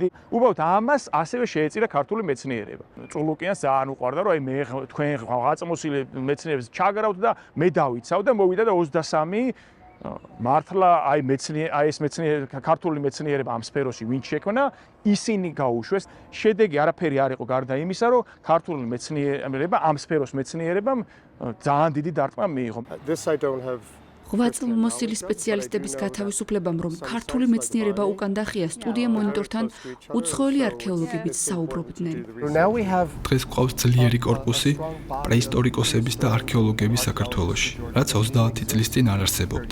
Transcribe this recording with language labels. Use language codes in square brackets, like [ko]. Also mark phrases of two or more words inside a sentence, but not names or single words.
[ka] უბრალოდ ამას ასევე შეეწირა ქართული მეცნიერება. წულუკიანს ძალიან უყვარდა, რომ აი მე თქვენ ღაწმოსილი მეცნიერებს ჩაგრავთ და მე დავიცავ და მოვიდა და 23 მართლა აი ეს ქართული მეცნიერება ამ სფეროში ვინც შექმნა, ისინი გაუშვეს. შედეგი არაფერი არ იყო გარდა იმისა, რომ ქართული მეცნიერება ამ სფეროს მეცნიერებამ ძალიან დიდი დარტყმა მიიღო. [en] This I don't have [ka] ღვაწლმოსილი სპეციალისტების გათავისუფლებამ, რომ ქართული მეცნიერება უკან დახია, სტუდია მონიტორთან უცხოელი არქეოლოგებიც საუბრობდნენ. დღეს გვყავს ძლიერი კორპუსი პრეისტორიკოსების და არქეოლოგების საქართველოში, რაც 30 წლის წინ არ არსებობდა.